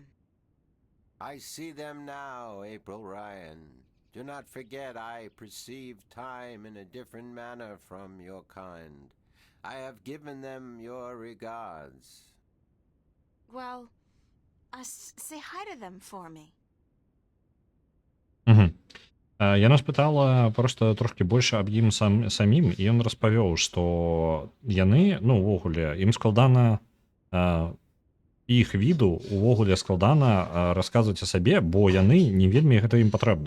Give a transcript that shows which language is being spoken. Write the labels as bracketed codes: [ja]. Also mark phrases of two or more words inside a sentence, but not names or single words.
[en] I see them now, April Ryan. Do not forget I perceive time in a different manner from your kind. I have given them your regards. Well, say hi to them for me. [be] Яна спытала просто трошки больш аб ім самім, і ён распавёў, што яны, ну, увогуле, ім складана іх віду увогуле складана расказваць о сабе, бо яны не вельмі гэта ім патрэбна.